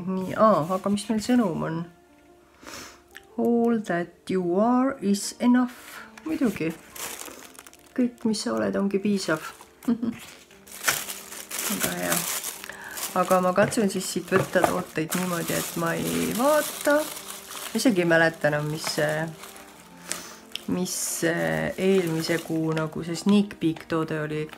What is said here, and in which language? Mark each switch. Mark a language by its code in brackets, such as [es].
[et] Nii, aga mis meil sõnum on? [en] All that you are is enough. [et] Muidugi. Kõik, mis sa oled, ongi piisav. Aga hea. Aga ma katsun siis siit võtta tooteid niimoodi, et ma ei vaata. Isegi ei mäleta enam, mis eelmise kuu nagu see sneak peek toode oli.